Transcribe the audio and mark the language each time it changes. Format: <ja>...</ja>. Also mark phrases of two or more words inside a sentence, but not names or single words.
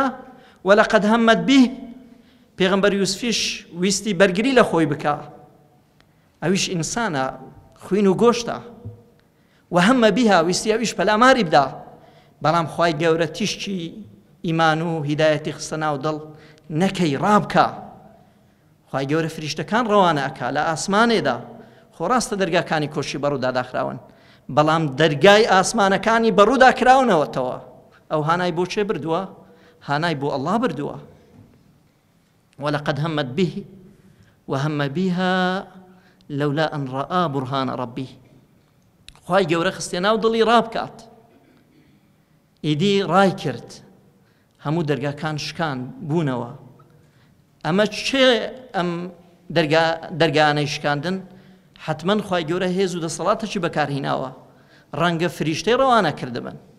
<ar>وەلەقەد هەممەت به،</ar> <ckb>پێغەمبەر یوسفیش ویستی بەرگری لە خۆی بکە، ئەویش ئینسانە خوین و گۆشتە،</ckb> <ar>وهەممە بیها</ar> <ckb>ویستی ئەویش پەلاماری بدا، بەڵام خوای گەورە تیشتی ئیمان و هیدایەتی خستە ناو دڵ نەکەی ڕابکە. خوای گەورە فریشتەکان ڕەوانە ئەکا لە ئاسمانێدا، خۆ ڕاستە دەرگاکانی کۆشی بەڕوودا داخراون، بەڵام دەرگای ئاسمانەکانی بەڕوودا کراونەوەتەوە. ئەو هانای بۆ چێ بردووە؟ هانای بۆ ئەڵڵا بردووە.</ckb> <ar>ولقد همت به وهم بها لولا أن رأى برهان ربه.</ar> <ckb>خوای گەورە خستێ ناو دڵی ڕابکات، ئیدی ڕای کرد، هەموو دەرگاکان شکان بوونەوە. ئەمە چێ ئەم دەرگانەی شکاندن؟ حتمما خوای گەورە هێز و دەسەڵاتێکی بەکارهێناوە، ڕەنگە فریشتەی ڕەوانە کردبن.</ckb>